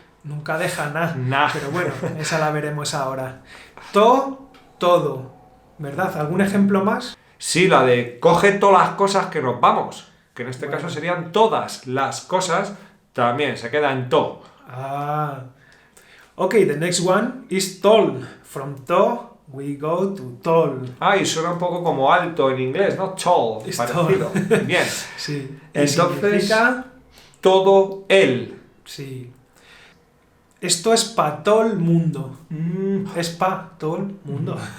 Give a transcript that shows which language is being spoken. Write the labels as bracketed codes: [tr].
[es] Nunca deja nada. Nah. Pero bueno, esa la veremos ahora. Todo. ¿verdad? ¿Algún ejemplo más? Sí, la de coge todas las cosas que nos vamos, que en este Bueno. caso serían todas las cosas, también se queda en to. Ah. [en] Okay, the next one is tall. From to, we go to tall. [es] Ah, y suena un poco como alto en inglés, ¿no? [en] Tall, It's [es] parecido. Bien. Sí. Y Entonces, significa... todo el. Sí. Esto es para todo el mundo. Es para todo el mundo.